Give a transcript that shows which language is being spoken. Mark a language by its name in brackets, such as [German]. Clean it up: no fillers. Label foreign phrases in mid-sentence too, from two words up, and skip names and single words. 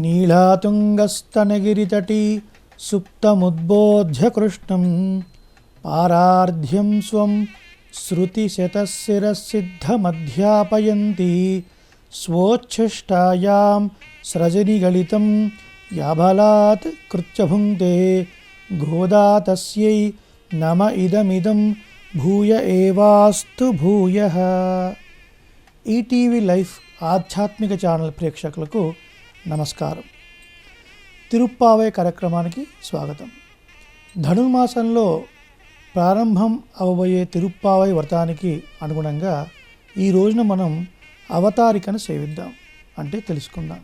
[Sanskrit] लीलातुङ्गस्तनगिरितटी सुप्तमुद्बोध्य कृष्णं पारार्ध्यं स्वं श्रुतिशतशिरसिद्धमध्यापयन्ती स्वोच्छिष्टायां स्रजनिगलितं याबलात् कृत्य भुङ्क्ते गोदा तस्यै नम इदमिदं भूय एवास्तु भूयः। [Telugu] ఈటీవీ లైఫ్ ఆధ్యాత్మిక ఛానల్ ప్రేక్షకులకు నమస్కారం. తిరుప్పావై కార్యక్రమానికి స్వాగతం. ధనుర్మాసంలో ప్రారంభం అవబోయే తిరుప్పావై వ్రతానికి అనుగుణంగా ఈ రోజున మనం అవతారికను సేవిద్దాం, అంటే తెలుసుకుందాం.